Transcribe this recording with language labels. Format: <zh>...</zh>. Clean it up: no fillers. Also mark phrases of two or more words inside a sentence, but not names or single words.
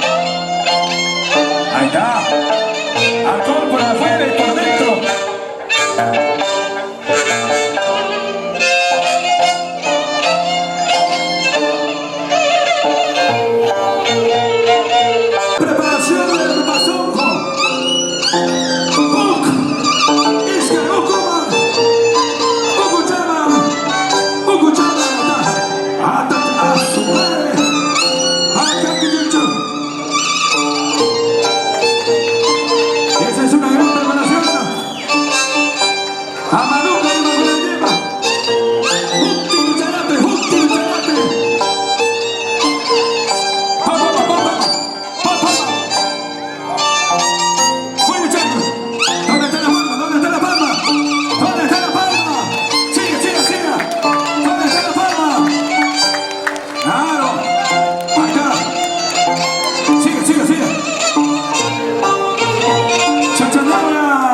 <es>Ahí está. Alcohol por afuera y por dentro. Preparación del mazonco. Uk, Iske, Ukuma, Ukuchama, Ukuchama, Ata, Asumare, Akakijuchu. Esa es una gran preparación. Amanuka y Magulayema. Hukti Ucharate, Hukti Ucharate. Pa, pa, pa, pa, pa. Pa, pa, pa. Voy luchando. ¿Dónde está la palma? ¿Dónde está la palma? ¿Dónde está la palma? Sigue, sigue, sigue. ¿Dónde está la palma? Claro. Acá. Sigue, sigue, sigue. Chachanabra.</es>